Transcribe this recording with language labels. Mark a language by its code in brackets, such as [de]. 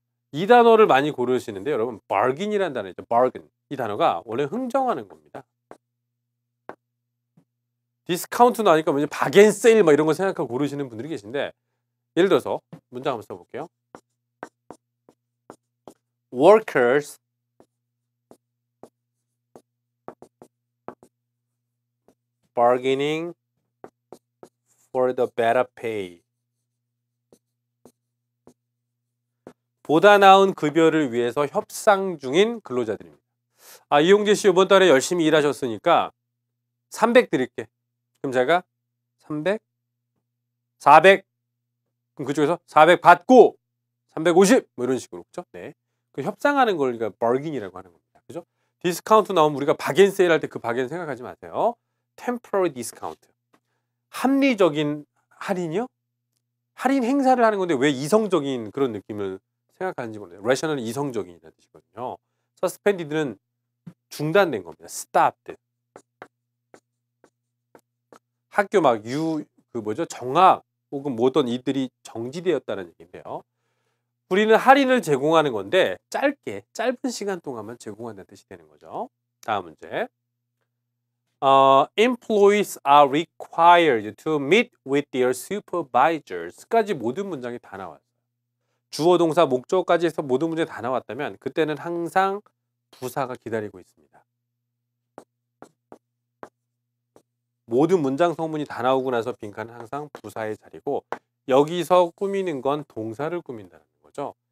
[ko] 이 단어를 많이 고르시는데 여러분 bargain이라는 단어죠. [en] bargain. [ko] 이 단어가 원래 흥정하는 겁니다. 디스카운트 나니까 왠지 바겐 세일 막 이런 거 생각하고 고르시는 분들이 계신데 예를 들어서 문장 한번 써볼게요. [en] Workers bargaining for the better pay. [ko] 보다 나은 급여를 위해서 협상 중인 근로자들입니다. 아, 이용재 씨 이번 달에 열심히 일하셨으니까 300 드릴게. 그럼 제가 300, 400, 그럼 그쪽에서 400 받고 350 뭐 이런 식으로 그죠? 네. 그 협상하는 걸 우리가 bargain이라고 하는 겁니다. 그죠? 디스카운트 나오면 우리가 바겐 세일 할 때 그 바겐 생각하지 마세요. [en] temporary discount. [ko] 합리적인 할인이요? 할인 행사를 하는 건데 왜 이성적인 그런 느낌을 생각하는지 모르겠어요. rational은 이성적인이라는 뜻이거든요. suspended는 중단된 겁니다. [en] stopped. [ko] 학교 막 정학 혹은 모든 이들이 정지되었다는 얘기인데요. 우리는 할인을 제공하는 건데 짧은 시간 동안만 제공한다는 뜻이 되는 거죠. 다음 문제. [en] Employees are required to meet with their supervisors. [ko] 까지 모든 문장이 다 나왔어요. 주어, 동사, 목적어까지 해서 모든 문제 다 나왔다면 그때는 항상 부사가 기다리고 있습니다. 모든 문장 성문이 다 나오고 나서 빈칸은 항상 부사의 자리고 여기서 꾸미는 건 동사를 꾸민다는 거죠.